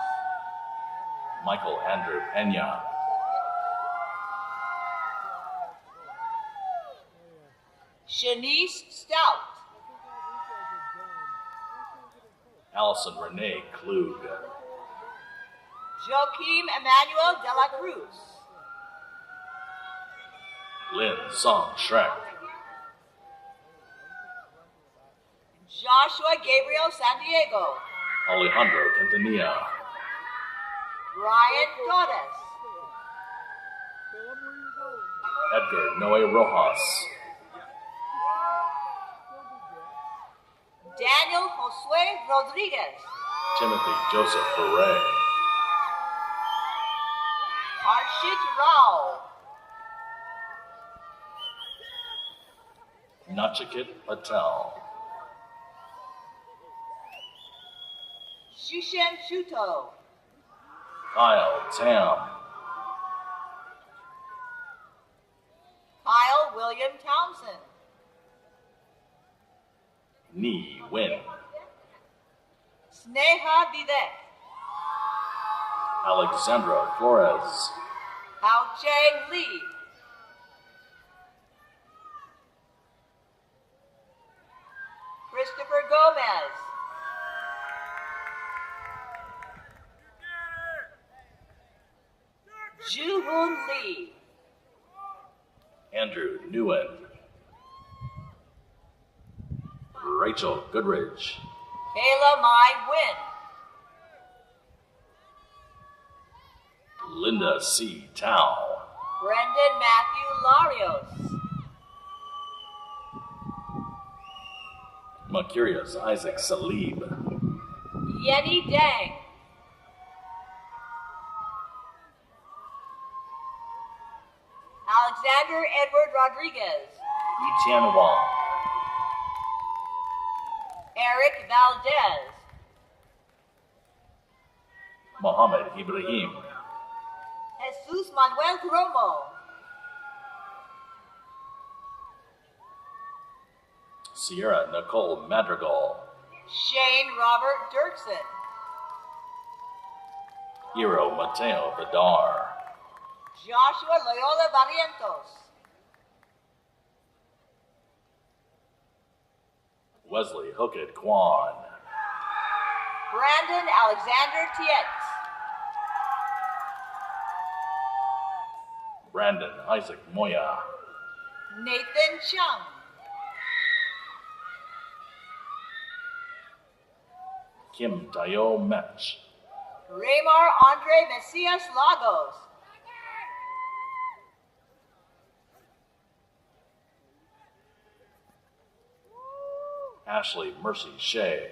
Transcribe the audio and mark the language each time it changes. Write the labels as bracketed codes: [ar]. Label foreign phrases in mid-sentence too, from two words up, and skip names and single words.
[en] Michael Andrew Pena, Shanice Stout, Allison Renee Klug, Joaquim Emmanuel de la Cruz, Lynn Song Shrek, Joshua Gabriel San Diego, Alejandro Quintanilla, Ryan Torres, Edgar Noe Rojas, Daniel Josue Rodriguez, Timothy Joseph Ferre, Harshit Rao, Nachikit Patel, Shushan Shuto, Kyle Tam, Kyle William Townsend, Ni Win, Sneha Vivek, Alexandra Flores, Hao Cheng Lee, Christopher Gomez, Joo-Hoon Lee, Andrew Nguyen, Rachel Goodridge, Kayla Mai Wynn, Linda C. Tao, Brendan Matthew Larios, Mercurius Isaac Salib, Yenny Dang, Alexander Edward Rodriguez, Etienne Wang, Eric Valdez, Mohammed Ibrahim, Jesus Manuel Romo, Sierra Nicole Madrigal, Shane Robert Dirksen, Hiro Mateo Vidar, Joshua Loyola Barrientos, Wesley Hooked Kwan, Brandon Alexander Tietz, Brandon Isaac Moya. Nathan Chung. Kim Tayo Mech. Raymar Andre Mesias Lagos. Ashley Mercy Shea.